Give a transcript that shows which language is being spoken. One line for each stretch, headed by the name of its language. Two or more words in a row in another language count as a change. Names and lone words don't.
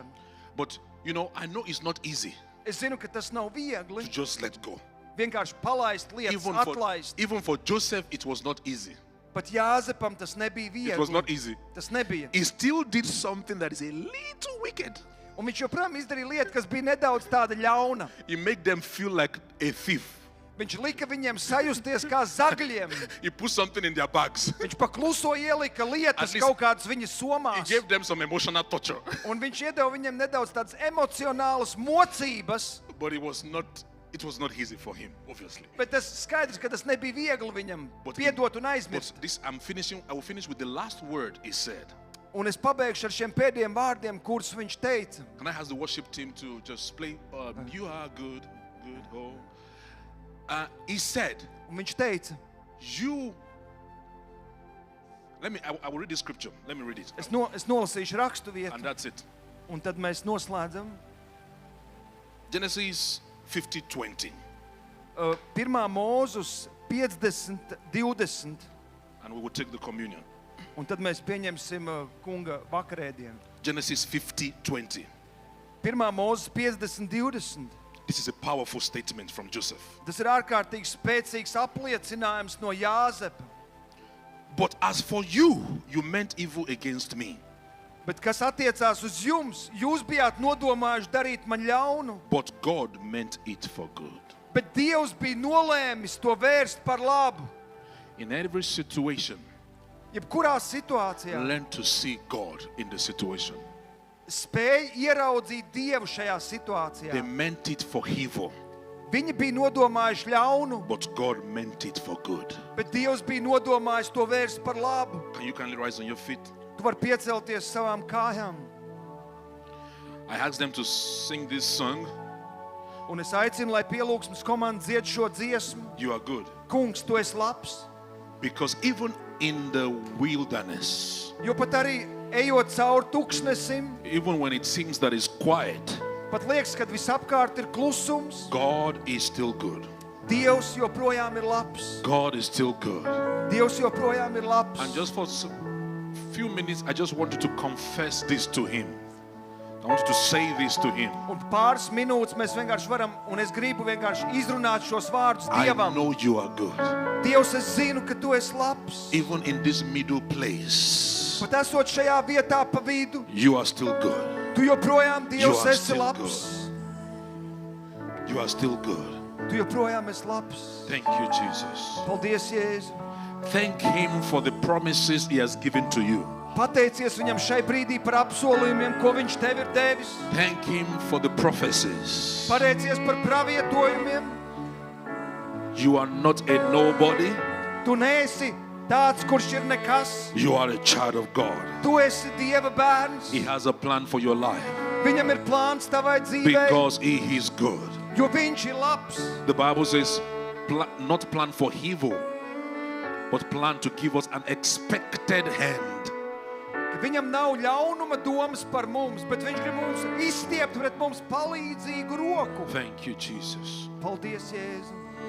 English: But, I know it's not easy
Latvian: Es zinu, ka tas nav viegli.
English: to just let go.
Latvian: Vienkārši palaist lietas, atlaist.
English: Even for Joseph, it was not easy.
Latvian: Pat Jāzepam tas nebija viegli.
English: It was not easy.
Latvian: Tas nebija.
English: He still did something that is a little wicked.
Latvian: Un viņš joprojām izdarīja lietu, kas bija nedaudz tāda ļauna.
English: He made them feel like a thief.
Latvian: Viņš lika viņiem sajusties kā zagļiem.
English: He put something in their bags.
Latvian: Viņš pakluso ielika lietas
English: At least
Latvian: kaut kādas viņa
English: He
Latvian: somās.
English: gave them some emotional torture.
Latvian: Un viņš iedeva viņiem nedaudz tādas emocionālas mocības.
English: But it was not easy for him, obviously.
Latvian: Bet tas skaidrs, ka tas nebija viegli viņam
English: But
Latvian: piedot un aizmirst.
English: this I will finish with the last word he said.
Latvian: Un es pabeigšu ar šiem pēdējiem vārdiem, kurus viņš teica.
English: Can I ask the worship team to just play You Are Good, oh. He said,
Latvian: Un viņš teica,
English: I will read the scripture. Let me read it.
Latvian: es nolasīšu rakstu
English: And
Latvian: vietu,
English: that's it.
Latvian: un tad mēs noslēdzam.
English: Genesis 50:20.
Latvian: 1. Mūzus 50:20,
English: And we will take the communion.
Latvian: un tad mēs pieņemsim kunga vakarēdienu.
English: Genesis 50:20.
Latvian: 1. Mūzus 50:20.
English: This is a powerful statement from Joseph.
Latvian: Tas ir ārkārtīgi spēcīgs apliecinājums no Jāzepa.
English: But as for you meant evil against me.
Latvian: Bet kas attiecās uz jums, jūs bijāt nodomājuši darīt man ļaunu,
English: But God meant it for good.
Latvian: bet Dievs bija nolēmis to vērst par labu.
English: In every situation,
Latvian: Jebkurā situācijā
English: learn to see God in the situation.
Latvian: spēj ieraudzīt Dievu šajā
English: They
Latvian: situācijā.
English: meant it for evil,
Latvian: Viņi bija nodomājuši ļaunu,
English: but God meant it for good.
Latvian: bet Dievs bija nodomājis to vērst par labu.
English: Can you kindly rise on your feet?
Latvian: Tu vari piecelties savām kājām.
English: I asked them to sing this song.
Latvian: Un es aicinu, lai pielūgsmes komanda dzied šo dziesmu.
English: You are good.
Latvian: Kungs, tu esi labs.
English: Because even in the wilderness,
Latvian: Jo pat arī ejot cauri tuksnesim,
English: even when it seems that it's quiet,
Latvian: pat liekas, kad visapkārt ir klusums,
English: God is still good.
Latvian: Dievs joprojām ir labs.
English: God is still good.
Latvian: Dievs joprojām ir labs.
English: And just for a few minutes, I just want you to confess this to Him. I want you to say this to Him.
Latvian: Un pāris minūtes mēs vienkārši varam, un es gribu vienkārši izrunāt šos vārdus
English: I
Latvian: Dievam.
English: know you are good.
Latvian: Dievs, es zinu, ka tu esi labs.
English: Even in this middle place,
Latvian: Pat esot šajā vietā pa vidu,
English: you are still good.
Latvian: tu joprojām
English: You
Latvian: Dievs
English: are
Latvian: esi
English: still
Latvian: labs.
English: You are still good.
Latvian: Tu joprojām esi labs.
English: Thank you, Jesus.
Latvian: Paldies, Jēzu.
English: Thank Him for the promises He has given to you.
Latvian: Pateicies viņam šai brīdī par apsolījumiem, ko viņš tev ir devis.
English: Thank Him for the prophecies.
Latvian: Pateicies par pravietojumiem.
English: You are not a nobody.
Latvian: Tu neesi tāds, kurš ir nekas.
English: You are a child of God.
Latvian: Tu esi Dieva bērns.
English: He has a plan for your life
Latvian: Viņam ir plāns tavai dzīvei,
English: because He is good.
Latvian: jo viņš ir labs.
English: The Bible says, not plan for evil, but plan to give us an expected hand.
Latvian: Ka viņam nav ļaunuma domas par mums, bet viņš grib mums izstiept pret mums palīdzīgu roku.
English: Thank you, Jesus.
Latvian: Paldies, Jēzu.